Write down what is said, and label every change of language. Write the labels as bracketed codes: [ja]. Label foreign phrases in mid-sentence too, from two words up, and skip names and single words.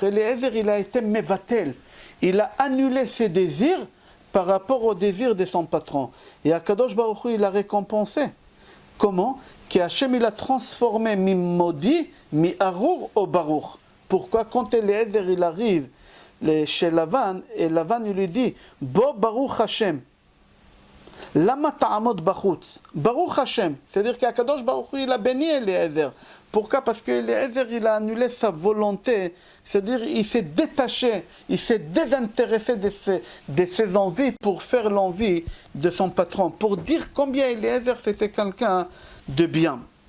[fr] Eliezer, il a été mevatel, il a annulé ses désirs par rapport aux désirs de son patron. Et [he] הקדוש ברוך הוא, [fr] il a récompensé. Comment? Qu'Hachem, il a transformé mi maudit, mi arour au baruch. Pourquoi? Quand Eliezer, il arrive chez Lavan, et Lavan, il lui dit, [he] בוא ברוך השם, למה תעמוד בחוץ, ברוך השם. [fr] C'est-à-dire qu' [he] הקדוש ברוך הוא, [fr] il a béni Eliezer. Pourquoi? Parce que Eliezer, il a annulé sa volonté. C'est-à-dire, il s'est détaché, il s'est désintéressé de ses envies pour faire l'envie de son patron. Pour dire combien Eliezer, c'était quelqu'un de bien.